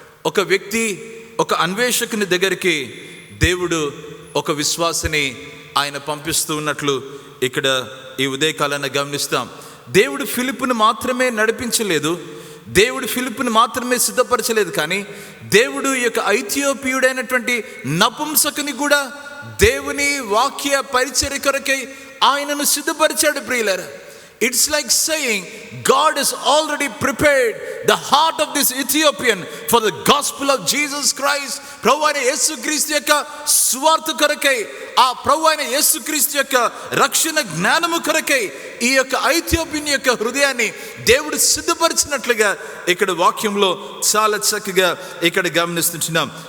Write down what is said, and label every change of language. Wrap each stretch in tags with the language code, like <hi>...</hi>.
<te>ఒక వ్యక్తి, ఒక అన్వేషకుని దగ్గరికి దేవుడు ఒక విశ్వాసిని ఆయన పంపిస్తూ ఉన్నట్లు ఇక్కడ ఈ ఉదయకాలాన్ని గమనిస్తాం. దేవుడు ఫిలిప్పును మాత్రమే నడిపించలేదు, దేవుడు ఫిలిప్పును మాత్రమే సిద్ధపరచలేదు, కానీ దేవుడు ఈ యొక్క ఐథియోపియుడైనటువంటి నపుంసకుని కూడా దేవుని వాక్య పరిచర్య కొరకై ఆయనను సిద్ధపరిచాడు. ప్రియులారా,</te> <en>It's like saying God has already prepared the heart of this Ethiopian for the gospel of Jesus Christ.</en> <te>ప్రభు అయిన యేసుక్రీస్తు యొక్క సువార్త కొరకై, ఆ ప్రభు అయిన యేసుక్రీస్తు యొక్క రక్షణ జ్ఞానము కొరకై ఈ యొక్క ఐథియోపియన్ యొక్క హృదయాన్ని దేవుడు సిద్ధపరిచినట్లుగా ఇక్కడ వాక్యంలో చాలా చక్కగా ఇక్కడ గమనిస్తున్నాం.</te>